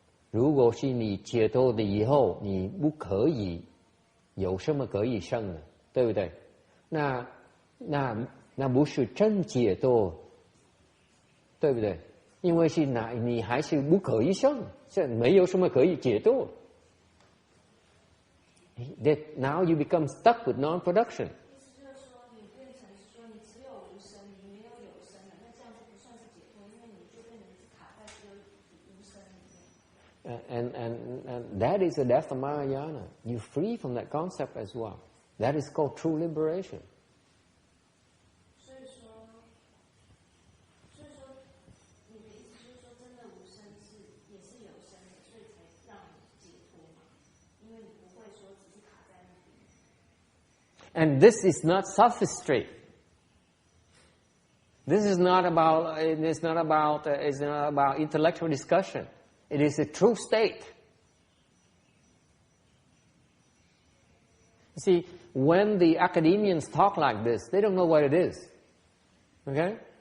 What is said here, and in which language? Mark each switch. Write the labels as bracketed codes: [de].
[zh] 如果是你解脱的以后，你不可以有什么可以生的，对不对？那不是真解脱，对不对？因为是你还是不可以生，这没有什么可以解脱。 [en] That now you become stuck with non-production. [zh] 意思就是说，你变成是说你只有无生，你没有有生了，那这样就不算是解脱，因为你就变成是卡在只有无生里面。 [en] And that is the death of Mahayana. You're free from that concept as well. That is called true liberation. [zh] 所以说，你的意思就是说，真的无生也是有生的，所以才让你解脱嘛，因为你不会说只是卡在那边。 [en] And this is not sophistry. This is not about. It's not about intellectual discussion. It is a true state. You see, when the academians talk like this, they don't know what it is. Okay?